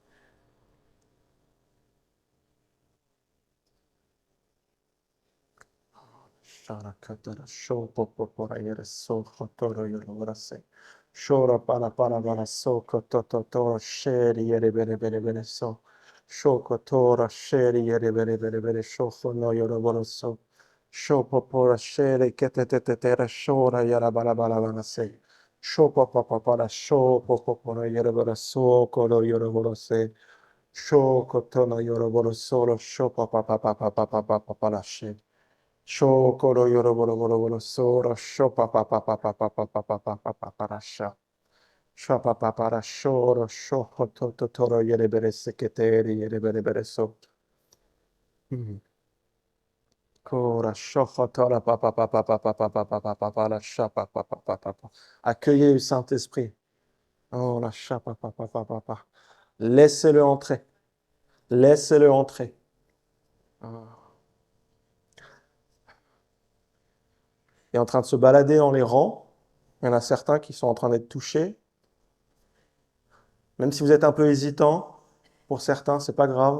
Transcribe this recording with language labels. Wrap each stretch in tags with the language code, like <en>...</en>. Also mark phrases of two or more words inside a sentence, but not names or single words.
<fr>Shora para bara so kototo toro sheri yere bere bere bere so. Shoko tora sheri yere bere bere bere shoko no yoro boro so. Shopo pora sheri kete te te te ra shora yara bara bara bara se. Shopo papa para shopo popora yere bara so koro yoro boro se. Shoko tono yoro boro soro shopo papa papa papa papa para she. Shokoro yoro boro boro boro soro shopa papa papa papa papa papa para sha. Shapa papa shoro shoko toto toro yere bere seketeri yere bere bere so. Kora shoko tora papa papa papa papa papa papa la shapa papa papa papa. Accueillez le Saint-Esprit. Oh la shapa papa papa papa. Laissez-le entrer. Laissez-le entrer. Il est en train de se balader dans les rangs. Il y en a certains qui sont en train d'être touchés. Même si vous êtes un peu hésitant, pour certains, c'est pas grave.</fr>